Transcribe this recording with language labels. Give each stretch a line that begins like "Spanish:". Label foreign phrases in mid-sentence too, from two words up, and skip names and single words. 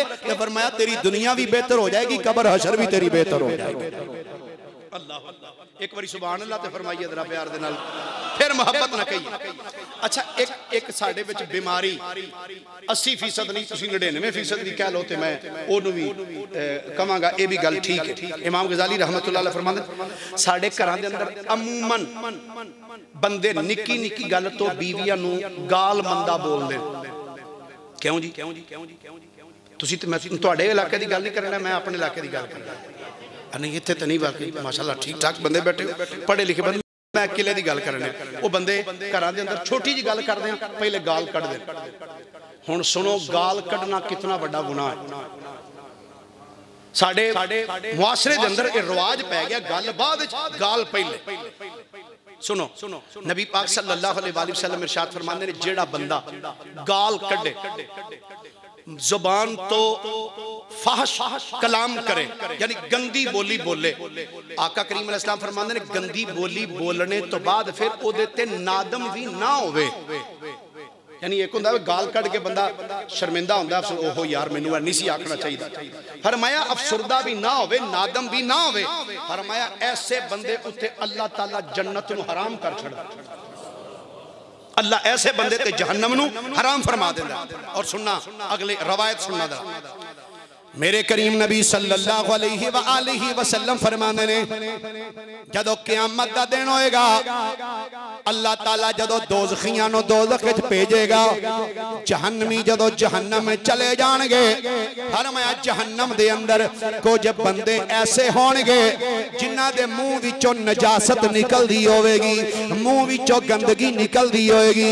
Punjabi: تے فرمایا تیری دنیا وی بہتر ہو جائے گی، قبر حشر وی تیری بہتر ہو جائے گی. اللہ اک واری
Arabic: سبحان الله
Punjabi: تے فرمائیے ذرا پیار دے نال، فیر محبت نہ کہیے. اچھا، اک ساڈے وچ بیماری 80% نہیں تسیں 99% دی کہہ لو تے میں اونوں وی کہاں گا اے وی گل ٹھیک ہے. امام غزالی
Arabic: رحمة الله عليه
Punjabi: فرماندے ساڈے گھراں دے اندر عموماً بندے نکی نکی گل توں بیویاں نوں گال مندا بولدے. کیوں جی? تسیں تے میں تہاڈے علاقے دی گل نہیں کرنا، میں اپنے علاقے دی گل کرنا. نہیں ایتھے تو نہیں، باقی ماشاءاللہ ٹھیک ٹھاک بندے بیٹھے پڑھے لکھے بندے. میں کلے کی گل کرنے او بندے گھر کے اندر چھوٹی جی گل کردے ہیں پہلے گال کڈھ دے. ہن سنو گال کڈھنا کتنا وڈا گناہ ہے. ساڈے معاشرے کے اندر اے رواج پے گیا گل بعد گال پہلے. سنو نبی پاک
Arabic: صلى الله عليه وسلم
Punjabi: ارشاد فرماندے ہیں جیہڑا بندہ گال کڈھے، زبان توں فحش کلام کرے یعنی گندی بولی بولے، آقا کریم
Arabic: عليه السلام
Punjabi: فرماندے ہیں گندی بولی بولنے توں بعد فیر اوہدے تے نادم وی نہ ہووے. یعنی اک ہوندا گال کڈھ کے بندہ شرمندہ ہوندا، اوہو یار مینوں نہیں سی آکھنا چاہیدا. فرمایا افسردہ وی نہ ہووے، نادم وی نہ ہووے۔ فرمایا ایسے بندے اتے اللہ تعالیٰ جنت نوں حرام کر چھڈدا. اللہ ایسے بندے تے جہنم نوں حرام فرما دیندا. اور سننا اگلی روایت سننا دا، میرے کریم نبی
Arabic: صلى الله عليه وسلم
Punjabi: فرماندے نے جدوں قیامت دا دن ہووے گا اللہ تعالیٰ جدوں دوزخیاں نوں دوزخ وچ بھیجے گا، جہنمی جدوں جہنم میں چلے جان گے، فرمایا جہنم دے اندر کجھ بندے ایسے ہون گے جنہاں دے منہ وچوں نجاست نکلدی ہووے گی، منہ وچوں گندگی نکلدی ہووے گی.